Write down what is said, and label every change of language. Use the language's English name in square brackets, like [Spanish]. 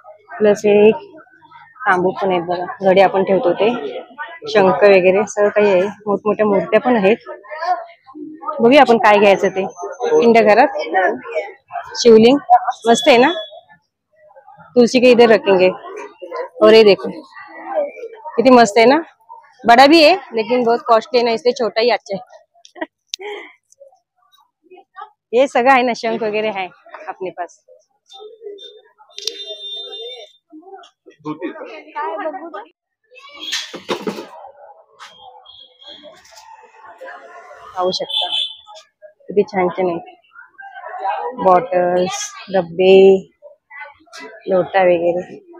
[Marathi] Plus एक तांबू पण आहेत बघा, घडी आपण ठेवतो ते, शंख वगैरे सगळं काही आहे. मोठमोठ्या मूर्त्या पण आहेत. बघूया आपण काय घ्यायचं ते. पिंड घरात शिवलिंग मस्त आहे ना, [Hindi] तुलसी के इधर रखेंगे. और ये देखो [Marathi] किती मस्त [Hindi] है ना, बड़ा भी है लेकिन बहुत कॉस्टली है ना, इसलिए छोटा ही अच्छा है. ये [Marathi] सगळं आहे ना, [Hindi] शंख वगैरे है अपने पास. [Marathi] पाहू शकता किती छान छान आहे. बॉटल्स, डब्बे, लोटा वगैरे.